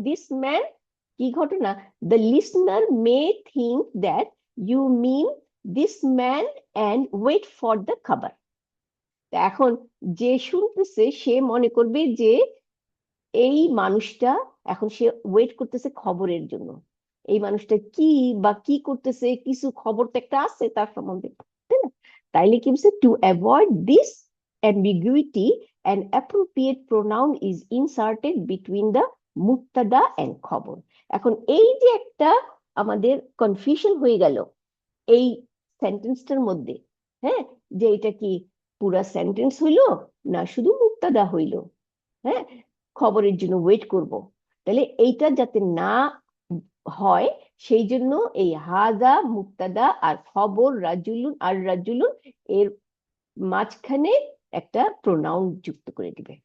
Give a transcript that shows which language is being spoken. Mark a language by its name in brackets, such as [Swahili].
[English] this man [Bangla] কি ঘটনা? [English] The listener may think that you mean this man and wait for the খবর। [Bangla] এখন যে শুনতেছে সে মনে করবে যে এই মানুষটা, এখন সে ওয়েট করতেছে খবরের জন্য, এই মানুষটা কি বা কি করতেছে, কিছু খবর তো একটা আছে তার সম্বন্ধে, তাই না? তাইলে কি বলছে, [English] To avoid this ambiguity an appropriate pronoun is inserted between the মুক্তাদা and খবর। [Bangla] এখন এই যে একটা আমাদের কনফিউশন হয়ে গেল এই সেন্টেন্সটার মধ্যে, হ্যাঁ, যে এটা কি পুরা সেন্টেন্স হইলো না শুধু মুক্তাদা হইলো, হ্যাঁ, খবরের জন্য ওয়েট করব, তাহলে এইটা যাতে না হয় সেই জন্য এই হাজা মুক্তাদা আর খবর রাজুলুন আর রাজুলুন এর মাঝখানে একটা প্রোনাউন যুক্ত করে দিবে।